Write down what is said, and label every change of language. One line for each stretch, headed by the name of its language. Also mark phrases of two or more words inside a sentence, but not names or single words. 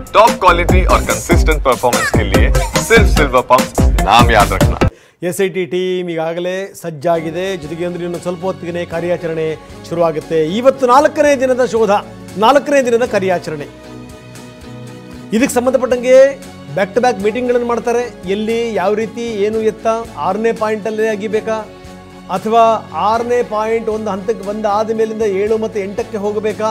English: top quality
Hindi: और
English: consistent performance
Hindi: के लिए सिर्फ सिल्वर पंप नाम याद रखना।
Kannada: SIT ಟೀಮ್ ಈಗಾಗಲೇ ಸಜ್ಜಾಗಿದೆ. ಜೊತೆಗೆ ಅಂದ್ರೆ ಇನ್ನು ಸ್ವಲ್ಪ ಹೊತ್ತಿಗೆ ಕಾರ್ಯಾಚರಣೆ ಶುರುವಾಗುತ್ತೆ. ಇವತ್ತು 4ನೇ ದಿನದ ಶೋಧ, 4ನೇ ದಿನದ ಕಾರ್ಯಾಚರಣೆ. ಇದಕ್ಕೆ ಸಂಬಂಧಪಟ್ಟಂಗೆ
English: back to back
Kannada: ಮೀಟಿಂಗ್ಗಳನ್ನು ಮಾಡ್ತಾರೆ. ಎಲ್ಲಿ ಯಾವ ರೀತಿ ಏನು ಎತ್ತ 6ನೇ ಪಾಯಿಂಟಲ್ಲೇ ಆಗಿಬೇಕಾ ಅಥವಾ 6ನೇ ಪಾಯಿಂಟ್ ಒಂದು ಹಂತಕ್ಕೆ ಬಂದಾದ ಮೇಲಿಂದ 7 ಮತ್ತು 8ಕ್ಕೆ ಹೋಗಬೇಕಾ?